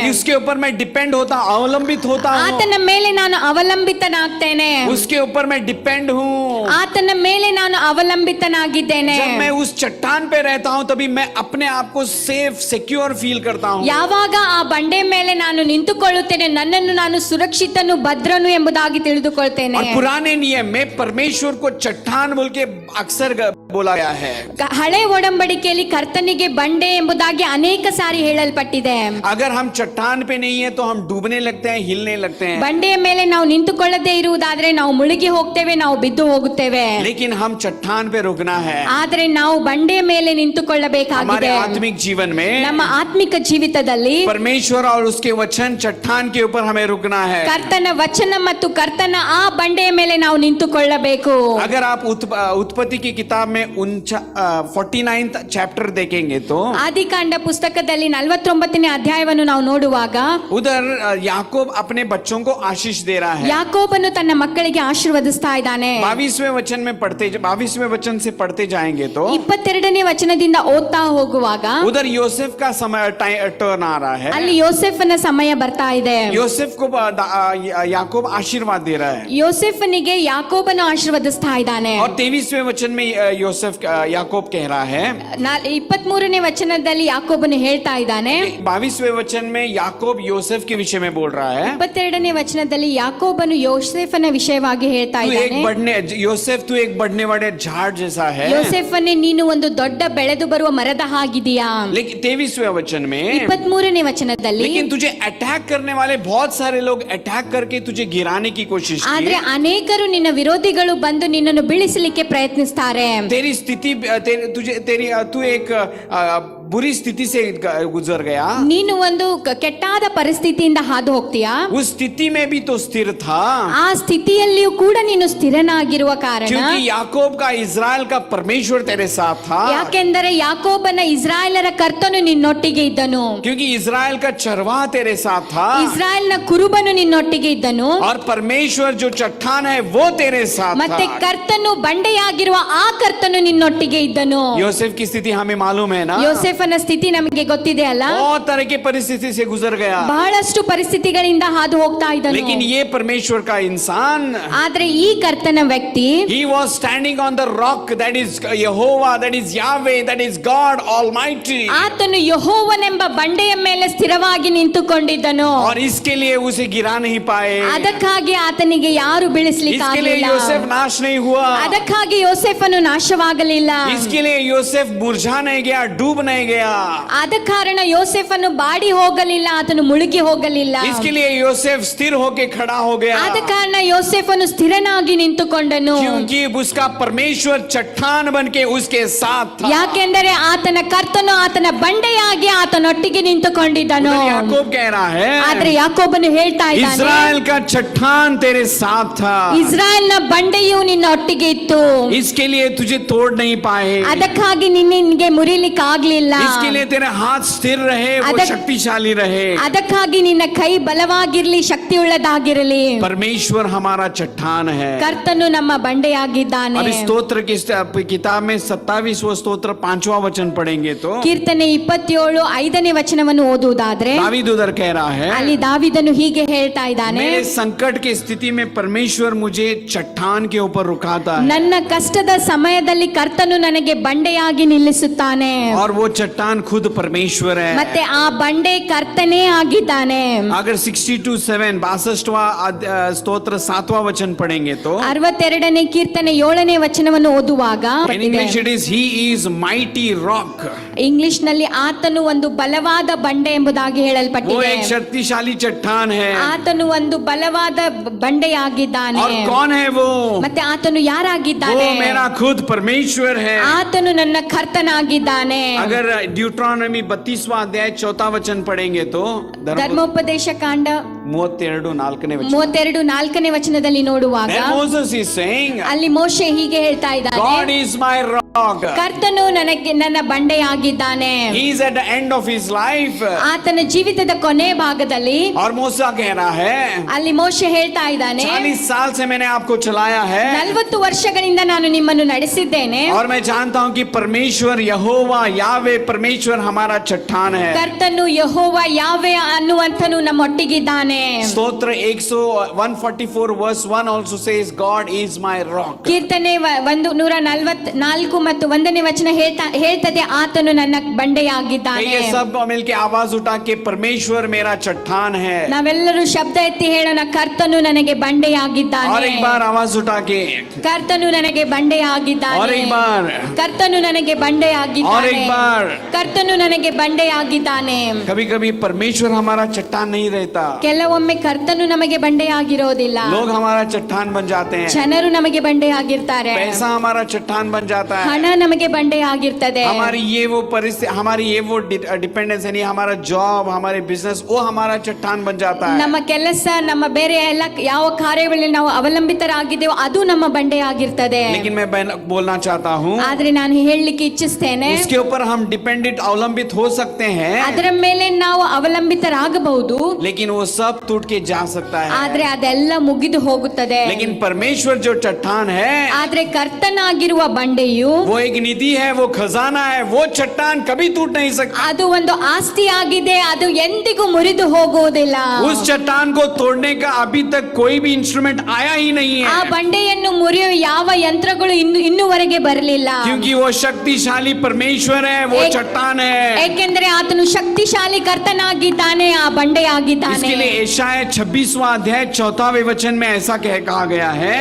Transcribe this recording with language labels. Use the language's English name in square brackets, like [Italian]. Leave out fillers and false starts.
[Hindi] उसके ऊपर मैं डिपेंड होता अवलंबित होता हूँ। [Kannada] ಆತನ ಮೇಲೆ ನಾನು ಅವಲಂಬಿತನಾಗ್ತೇನೆ. [Hindi] उसके ऊपर मैं डिपेंड हूँ। [Kannada] ಆತನ ಮೇಲೆ ನಾನು ಅವಲಂಬಿತನಾಗಿದ್ದೇನೆ. [Hindi] जब मैं उस चट्टान पे रहता हूँ तभी मैं अपने आप को सेफ सिक्योर फील करता हूँ। [Kannada] ಯಾವಾಗ ಆ ಬಂಡೆ ಮೇಲೆ ನಾನು ನಿಂತುಕೊಳ್ಳುತ್ತೇನೆ, ನನ್ನನ್ನು ನಾನು ಸುರಕ್ಷಿತನು ಭದ್ರನು ಎಂಬುದಾಗಿ ತಿಳಿದುಕೊಳ್ತೇನೆ. [Hindi] और पुराने नियम में परमेश्वर को चट्टान बोल के अक्सर बोला गया है। [Kannada] ಹಳೆ ಒಡಂಬಡಿಕೆಯಲ್ಲಿ ಕರ್ತನಿಗೆ ಬಂಡೆ ಎಂಬುದಾಗಿ ಅನೇಕ ಸಾರಿ ಹೇಳಲ್ಪಟ್ಟಿದೆ. [Hindi] अगर हम चट्टान पे नहीं है तो हम डूबने लगते हैं, हिलने लगते हैं। [Kannada] ಬಂಡೆಯ ಮೇಲೆ ನಾವು ನಿಂತುಕೊಳ್ಳದೇ ಇರುವುದಾದ್ರೆ ನಾವು ಮುಳುಗಿ ಹೋಗ್ತೇವೆ, ನಾವು ಬಿದ್ದು ಹೋಗುತ್ತೇವೆ. [Hindi] लेकिन हम चट्टान पे रुकना है। [Kannada] ಆದ್ರೆ ನಾವು ಬಂಡೆಯ ಮೇಲೆ [Hindi] हमारे [Kannada] ನಿಂತುಕೊಳ್ಳಬೇಕಾಗಿದೆ. [Hindi] आत्मिक जीवन में [Kannada] ನಮ್ಮ ಆತ್ಮಿಕ ಜೀವಿತದಲ್ಲಿ [Hindi] परमेश्वर और उसके वचन चट्टान के ऊपर हमें रुकना है। [Kannada] ಕರ್ತನ ವಚನ ಮತ್ತು ಕರ್ತನ ಆ ಬಂಡೆಯ ಮೇಲೆ ನಾವು ನಿಂತುಕೊಳ್ಳಬೇಕು. [Hindi] अगर आप उत्पत्ति की किताब में 49th चैप्टर देखेंगे तो [Kannada] ಆದಿಕಾಂಡ ಪುಸ್ತಕದಲ್ಲಿ 49ನೇ ಅಧ್ಯಾಯವನ್ನು ನಾವು ನೋಡುವಾಗ [Hindi] उधर याकूब अपने बच्चों को आशीष दे रहा है। [Kannada] ಯಾಕೋಬನು ತನ್ನ ಮಕ್ಕಳಿಗೆ ಆಶೀರ್ವದಿಸ್ತಾ ಇದ್ದಾನೆ. [Hindi] 22वें वचन से पढ़ते जाएंगे तो [Kannada] 22ನೇ ವಚನದಿಂದ ಓದ್ತಾ ಹೋಗುವಾಗ [Hindi] उधर योसेफ का समय टर्न आ रहा है। [Kannada] ಅಲ್ಲಿ ಯೋಸೆಫನ ಸಮಯ ಬರ್ತಾ ಇದೆ. [Hindi] योसेफ को याकूब आशीर्वाद दे रहा है [Kannada] ಯೋಸೆಫನಿಗೆ ಯಾಕೋಬನು ಆಶೀರ್ವದಿಸ್ತಾ ಇದ್ದಾನೆ. [Hindi] और 23वें वचन में याकूब कह रहा है [Kannada] 23ನೇ ವಚನದಲ್ಲಿ ಯಾಕೋಬನು ಹೇಳ್ತಾ ಇದ್ದಾನೆ. [Hindi] 22वें वचन में याकूब योसेफ के विषय में बोल रहा है [Kannada] 22ನೇ ವಚನದಲ್ಲಿ ಯಾಕೋಬನು ಯೋಸೆಫನ ವಿಷಯವಾಗಿ ಹೇಳ್ತಾ ಇದ್ದಾನೆ. [Hindi] योसेफ तू एक बढ़ने वाले झाड़ जैसा है। [Kannada] ಯೋಸೆಫನೇ, ನೀನು ಒಂದು ದೊಡ್ಡ ಬೆಳೆದು ಬರುವ ಮರದ ಹಾಗಿದೀಯಾ. [Hindi] लेकिन 23वें वचन में [Kannada] 23ನೇ ವಚನದಲ್ಲಿ [Hindi] लेकिन तुझे अटैक करने वाले बहुत सारे लोग अटैक करके तुझे गिराने की कोशिश [Kannada] ಆದ್ರೆ [Hindi] की। [Kannada] ಅನೇಕರು ನಿನ್ನ ವಿರೋಧಿಗಳು ಬಂದು ನಿನ್ನನ್ನು ಬೀಳಿಸಲಿಕ್ಕೆ ಪ್ರಯತ್ನಿಸ್ತಾರೆ. [Hindi] तेरी स्थिति तू एक बुरी स्थिति से गुजर गया। [Kannada] ನೀನು ಒಂದು ಕೆಟ್ಟಾದ ಪರಿಸ್ಥಿತಿಯಿಂದ ಹಾದು ಹೋಗ್ತೀಯಾ. [Hindi] उस स्थिति में भी तो स्थिर था [Kannada] ಆ ಸ್ಥಿತಿಯಲ್ಲಿಯೂ ಕೂಡ ನೀನು ಸ್ಥಿರನಾಗಿರುವ ಕಾರಣ, [Hindi] क्योंकि याकूब का इज़राइल का परमेश्वर तेरे साथ था। [Kannada] ಯಾಕೆಂದರೆ ಯಾಕೋಬನ ಇಸ್ರಾಯೇಲರ ಕರ್ತನು ನಿನ್ನೊಟ್ಟಿಗೆ ಇದ್ದನು. [Hindi] क्योंकि इज़राइल का चरवाह तेरे साथ था [Kannada] ಇಸ್ರಾಯೇಲ್ನ ಕುರುಬನು ನಿನ್ನೊಟ್ಟಿಗೆ ಇದ್ದನು. [Hindi] और परमेश्वर जो चट्टान है वो तेरे साथ [Kannada] ಮತ್ತೆ [Hindi] था। [Kannada] ಕರ್ತನು ಬಂಡೆಯಾಗಿರುವ ಆ ಕರ್ತನು ನಿನ್ನೊಟ್ಟಿಗೆ ಇದ್ದನು. [Hindi] योसेफ की स्थिति हमें मालूम है ना। [Kannada] ಯೋಸೆಫನ ಸ್ಥಿತಿ ನಮಗೆ ಗೊತ್ತಿದೆ ಅಲ್ಲ. [Hindi] बहुत तरह की परिस्थिति से गुजर गया, [Kannada] ಬಹಳಷ್ಟು ಪರಿಸ್ಥಿತಿಗಳಿಂದ ಹಾದು ಹೋಗ್ತಾ ಇದ್ದನು. [Hindi] लेकिन ये परमेश्वर का इंसान, [Kannada] ಆದ್ರೆ ಈ ಕರ್ತನ ವ್ಯಕ್ತಿ, [English] he was standing on the rock that is Jehovah, that is Yahweh, that is God Almighty। [Kannada] ಆತನು ಯೆಹೋವನೆಂಬ ಬಂಡೆಯ ಮೇಲೆ ಸ್ಥಿರವಾಗಿ ನಿಂತುಕೊಂಡಿದ್ದನು. [Hindi] और इसके लिए उसे गिरा नहीं पाए, [Kannada] ಅದಕ್ಕಾಗಿ ಆತನಿಗೆ ಯಾರು ಬೀಳಿಸಲಿಕ್ಕೆ [Hindi] इसके लिए [Kannada] ಆಗಲಿಲ್ಲ. [Hindi] योसेफ नाश नहीं हुआ, [Kannada] ಅದಕ್ಕಾಗಿ ಯೋಸೆಫನು ನಾಶವಾಗಲಿಲ್ಲ. [Hindi] इसके लिए योसेफ मुरझा नहीं गया, डूब नहीं गया। [Kannada] ಆದ ಕಾರಣ ಯೋಸೇಫನು ಬಾಡಿ ಹೋಗಲಿಲ್ಲ, ಆತನು ಮುಳುಗಿ ಹೋಗಲಿಲ್ಲ. [Hindi] इसके लिए योसेफ स्थिर होके खड़ा हो गया, [Kannada] ಆದ ಕಾರಣ ಯೋಸೇಫನು ಸ್ಥಿರನಾಗಿ ನಿಂತುಕೊಂಡನು. [Hindi] क्योंकि उसका परमेश्वर चट्टान बनके उसके साथ था। [Kannada] ಯಾಕೆಂದರೆ ಆತನ ಕರ್ತನು ಆತನ ಬಂಡೆಯಾಗಿ ಆತನೊಟ್ಟಿಗೆ ನಿಂತುಕೊಂಡಿದ್ದನು. [Hindi] उधर याकूब कह रहा है, [Kannada] ಆದ್ರೆ ಯಾಕೋಬನು ಹೇಳ್ತಾ ಇದ್ದಾನೆ, [Hindi] इस्राएल का चट्टान तेरे साथ था, [Kannada] ಇಸ್ರಾಯೇಲ್ನ ಬಂಡೆಯು ನಿನ್ನ ಒಟ್ಟಿಗೆ ಇತ್ತು, [Hindi] इसके लिए तुझे तोड़ नहीं पाए, [Kannada] ಅದಕ್ಕಾಗಿ ನಿನ್ಗೆ ಮುರಿಲಿಕ್ಕೆ ಆಗ್ಲಿಲ್ಲ, [Hindi] इसके लिए तेरे हाथ स्थिर रहे, वो [Kannada] ಅದಕ್- [Hindi] शक्तिशाली रहे। [Kannada] ಅದಕ್ಕಾಗಿ ನಿನ್ನ ಕೈ ಬಲವಾಗಿರ್ಲಿ, ಶಕ್ತಿಯುಳ್ಳದಾಗಿರಲಿ. [Hindi] परमेश्वर हमारा चट्टान है। [Kannada] ಕರ್ತನು ನಮ್ಮ ಬಂಡೆಯಾಗಿದ್ದಾನೆ. [Hindi] अब इस स्तोत्र की किताब में 27वां स्तोत्र 5वां वचन पढ़ेंगे तो [Kannada] ಕೀರ್ತನೆ 27 5ನೇ ವಚನವನ್ನು ಓದುವುದಾದ್ರೆ [Hindi] दावीद उधर कह रहा है, [Kannada] ಅಲ್ಲಿ ದಾವಿದನು ಹೀಗೆ ಹೇಳ್ತಾ ಇದ್ದಾನೆ, [Hindi] मेरे संकट की स्थिति में परमेश्वर मुझे चट्टान के ऊपर रुकाता है, [Kannada] ನನ್ನ ಕಷ್ಟದ ಸಮಯದಲ್ಲಿ ಕರ್ತನು ನನಗೆ ಬಂಡೆಯಾಗಿ ನಿಲ್ಲಿಸುತ್ತಾನೆ, [Hindi] और वो चट्टान खुद परमेश्वर है। [Kannada] ಮತ್ತೆ ಆ ಬಂಡೆ ಕರ್ತನೇ ಆಗಿದ್ದಾನೆ. [Hindi] अगर 62:7 स्तोत्र 7वां वचन पढ़ेंगे तो [Kannada] 62ನೇ ಕೀರ್ತನೆ 7ನೇ ವಚನವನ್ನು ಓದುವಾಗ [English] in English it is he is mighty rock, [Kannada] English ನಲ್ಲಿ ಆತನು ಒಂದು ಬಲವಾದ ಬಂಡೆ ಎಂಬುದಾಗಿ [Hindi] वो [Kannada] ಹೇಳಲ್ಪಟ್ಟಿದೆ. [Hindi] एक शक्तिशाली चट्टान है। [Kannada] ಆತನು ಒಂದು ಬಲವಾದ ಬಂಡೆಯಾಗಿದ್ದಾನೆ. [Hindi] और कौन है वो [Kannada] ಮತ್ತೆ ಆತನು ಯಾರಾಗಿದ್ದಾನೆ? [Hindi] मेरा खुद परमेश्वर है। [Kannada] ಆತನು ನನ್ನ ಕರ್ತನಾಗಿದ್ದಾನೆ. [Hindi] अगर ड्यूट्रॉनमी 32वां अध्याय 4वां वचन पढ़ेंगे तो [Kannada] ಧರ್ಮೋಪದೇಶ ಕಾಂಡ 32:4ನೇ ವಚನ, 32:4ನೇ ವಚನದಲ್ಲಿ ನೋಡುವಾಗ [English] Then Moses is saying, [Kannada] ಅಲ್ಲಿ ಮೋಶೆ ಹೀಗೆ ಹೇಳ್ತಾ [English] God [Kannada] ಇದ್ದಾನೆ, [English] is my rock, [Kannada] ಕರ್ತನು ನನಗೆ ನನ್ನ ಬಂಡೆಯಾಗಿದ್ದಾನೆ. [English] he is at the end of his life। [Kannada] ಆತನ ಜೀವಿತದ ಕೊನೆ ಭಾಗದಲ್ಲಿ [Hindi] और मूसा कह रहा है, [Kannada] ಅಲ್ಲಿ ಮೋಶೆ ಹೇಳ್ತಾ ಇದ್ದಾನೆ, [Hindi] 40 साल से मैंने आपको चलाया है, [Kannada] 40 ವರ್ಷಗಳಿಂದ ನಾನು ನಿಮ್ಮನ್ನು ನಡೆಸಿದ್ದೇನೆ. [Hindi] और मैं जानता हूं कि परमेश्वर यहोवा यावे परमेश्वर हमारा चट्टान है। [Kannada] ಕರ್ತನು ಯೆಹೋವ ಯಾವೆ ಅನ್ನುವಂತನು ನಮ್ಮೊಟ್ಟಿಗಿದ್ದಾನೆ. [English] स्तोत्र 144 verse 1 also says God is my rock। [Kannada] ಕೀರ್ತನೆ 144 ಮತ್ತು 1ನೇ ವಚನ ಹೇಳ್ತದೆ ಆತನು ನನ್ನ ಬಂಡೆಯಾಗಿದ್ದಾನೆ. [Hindi] ये सब मिलके आवाज उठा के परमेश्वर मेरा चट्टान है। [Kannada] ನಾವೆಲ್ಲರೂ ಶಬ್ದ ಎತ್ತಿ ಹೇಳೋಣ, ಕರ್ತನು ನನಗೆ [Hindi] और [Kannada] ಬಂಡೆಯಾಗಿದ್ದಾನೆ. [Hindi] एक बार आवाज उठा के, [Kannada] ಕರ್ತನು ನನಗೆ [Hindi] और [Kannada] ಬಂಡೆಯಾಗಿದ್ದಾನೆ. [Hindi] एक बार, [Kannada] ಕರ್ತನು ನನಗೆ [Hindi] और [Kannada] ಬಂಡೆಯಾಗಿದ್ದಾನೆ. [Hindi] एक बार। [Kannada] ಕರ್ತನು ನನಗೆ ಬಂಡೆಯಾಗಿದ್ದಾನೆ. [Hindi] कभी कभी परमेश्वर हमारा चट्टान नहीं रहता, [Kannada] ಕೆಲವೊಮ್ಮೆ ಕರ್ತನು ನಮಗೆ ಬಂಡೆಯಾಗಿರೋದಿಲ್ಲ. [Hindi] लोग हमारा चट्टान बन जाते हैं, [Kannada] ಜನರು ನಮಗೆ ಬಂಡೆಯಾಗಿರ್ತಾರೆ, [Hindi] पैसा हमारा चट्टान बन जाता है, [Kannada] ಹಣ ನಮಗೆ ಬಂಡೆಯಾಗಿರ್ತದೆ, [Hindi] हमारी ये वो परिस्थिति, हमारी ये वो डिपेंडेंस यानी हमारा जॉब, हमारे बिजनेस, वो हमारा चट्टान बन जाता है। [Kannada] ನಮ್ಮ ಕೆಲಸ, ನಮ್ಮ ಬೇರೆ ಎಲ್ಲ ಯಾವ ಕಾರ್ಯಗಳಲ್ಲಿ ನಾವು ಅವಲಂಬಿತರಾಗಿದ್ದೇವೋ ಅದು ನಮ್ಮ ಬಂಡೆಯಾಗಿರ್ತದೆ. [Hindi] लेकिन मैं बोलना चाहता हूँ, [Kannada] ಆದ್ರೆ ನಾನು ಹೇಳಲಿಕ್ಕೆ ಇಚ್ಛಿಸ್ತೇನೆ, [Hindi] उसके ऊपर हम डिपेंडेंट अवलंबित हो सकते हैं, [Kannada] ಅದರ ಮೇಲೆ ನಾವು ಅವಲಂಬಿತರಾಗಬಹುದು, [Hindi] लेकिन वो सब टूट के जा सकता है। [Kannada] ಆದ್ರೆ ಅದೆಲ್ಲ ಮುಗಿದು ಹೋಗುತ್ತದೆ. [Hindi] लेकिन परमेश्वर जो चट्टान है, [Kannada] ಆದ್ರೆ ಕರ್ತನಾಗಿರುವ ಬಂಡೆಯು [Hindi] वो एक निधि है, वो खजाना है, वो चट्टान कभी टूट नहीं सकता। [Kannada] ಅದು ಒಂದು ಆಸ್ತಿ ಆಗಿದೆ, ಅದು ಎಂದಿಗೂ ಮುರಿದು ಹೋಗುವುದಿಲ್ಲ. [Hindi] उस चट्टान को तोड़ने का अभी तक कोई भी इंस्ट्रूमेंट आया ही नहीं [Kannada] ಆ [Hindi] है, [Kannada] ಬಂಡೆಯನ್ನು ಮುರಿಯುವ ಯಾವ ಯಂತ್ರಗಳು ಇನ್ನೂವರೆಗೆ ಬರಲಿಲ್ಲ. [Hindi] क्योंकि वो शक्तिशाली परमेश्वर है, वो एक- चट्टान है। [Kannada] ಏಕೆಂದರೆ ಆತನು ಶಕ್ತಿಶಾಲಿ ಕರ್ತನಾಗಿದ್ದಾನೆ, ಆ ಬಂಡೆಯಾಗಿದ್ದಾನೆ. [Hindi] इसके लिए यशायाह 26वां अध्याय 4वें वचन में ऐसा कहा गया है,